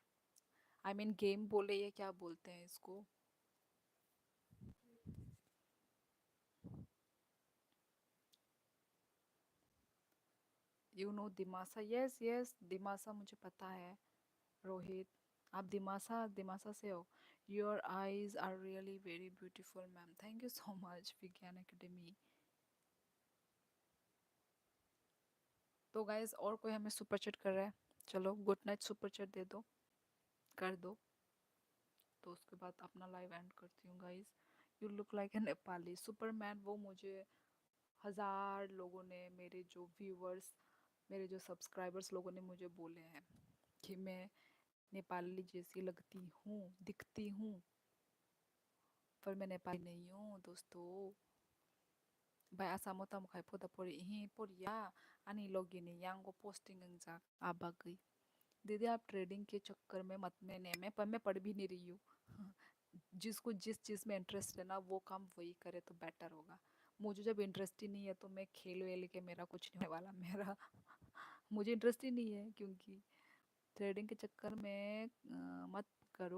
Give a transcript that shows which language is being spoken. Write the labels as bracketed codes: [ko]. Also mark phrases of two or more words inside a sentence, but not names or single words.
[en] I mean [hi] गेम बोले ये क्या बोलते हैं इसको। [en] you know [hi] दिमासा, [en] yes yes [hi] दिमासा मुझे पता है। रोहित, आप दिमासा दिमासा से हो। [en] your eyes are really very beautiful ma'am, thank you so much विज्ञान एकेडमी। [hi] तो गाइज और कोई हमें [en] super chat [hi] कर रहा है? चलो [en] good night super chat [hi] दे दो, कर दो, तो उसके बाद अपना [en] live end [hi] करती हूँ गाइज। [en] you look like a Nepali superman. [hi] वो मुझे हजार लोगों ने, मेरे जो व्यूअर्स, मेरे जो सब्सक्राइबर्स लोगों ने मुझे बोले हैं कि मैं नेपाली जैसी लगती हूँ, दिखती हूँ, पर मैं नेपाली नहीं हूँ दोस्तों। [trp] भाई asamo tam kai poda pori ihi poria ani logi ni yango posting अंगजाक [hi] आप आ गई। दीदी आप ट्रेडिंग के चक्कर में मत में नहीं, मैं पर मैं पढ़ भी नहीं रही हूँ। जिसको जिस चीज़ में इंटरेस्ट है ना वो काम वही करे तो बेटर होगा। मुझे जब इंटरेस्ट ही नहीं है तो मैं खेल वेल के मेरा कुछ नहीं होने वाला मेरा। मुझे इंटरेस्ट ही नहीं है, क्योंकि ट्रेडिंग के चक्कर में मत करो।